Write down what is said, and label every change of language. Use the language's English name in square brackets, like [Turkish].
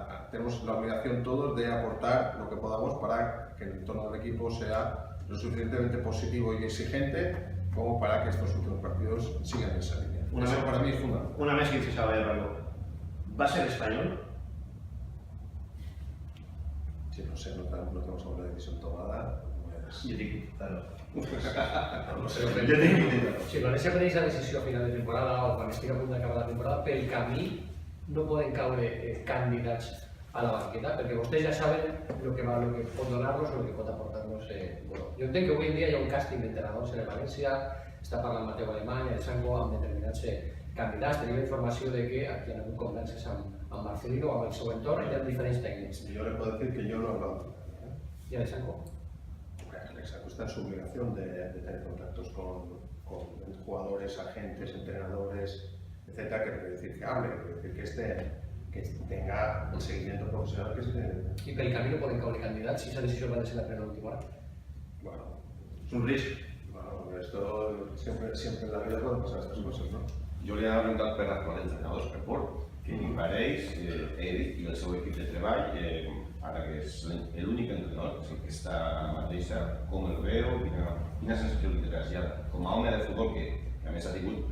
[Spanish] Tenemos la obligación todos de aportar lo que podamos para que el entorno del equipo sea lo suficientemente positivo y exigente como para que estos últimos partidos sigan en esa línea. Eso para mí es fundamental. Una vez que se sabe algo, ¿va a ser español? Si no sé, no tenemos alguna decisión tomada. [Catalan] Jo dic, claro. [Spanish] No sé. [Catalan] Si València preneix la decisió a final de temporada o quan estigui a punt d'acabar la temporada, pel camí no poden caure candidats a la banqueta, perquè vostès ja saben lo que pot donar-los o el que pot aportar-nos. Bueno, jo entenc que avui en dia hi ha un càsting d'entrenadors en el València, està parlant Mateu Alemany, el Sango, amb determinats candidats. Tenim la informació de que aquí hi ha hagut converses amb Marcelino o amb el seu entorn i hi ha diferents tècnics. [Spanish] Yo le puedo decir que yo no he hablado. [Catalan] I el Sango? [Spanish] Exacto, está en su obligación de tener contactos con jugadores, agentes, entrenadores, etcétera, que quiere decir que hable, quiere decir que tenga el seguimiento profesional que se tiene. [Catalan] I pel camí no poden caure candidats si aquesta decisió va ser la plena última hora? [Spanish] Bueno, [Catalan] És un risc. [Spanish] bueno, esto siempre en la vida pueden pasar estas cosas, ¿no? [Catalan] Jo li he preguntat per l'actual entrenador, per Port, que li pareix ell i el seu equip de treball, ara que és l'únic entrenador, és el que està ara mateix, com el veu, quina sensació li trasllada. Com a home de futbol que a més ha tingut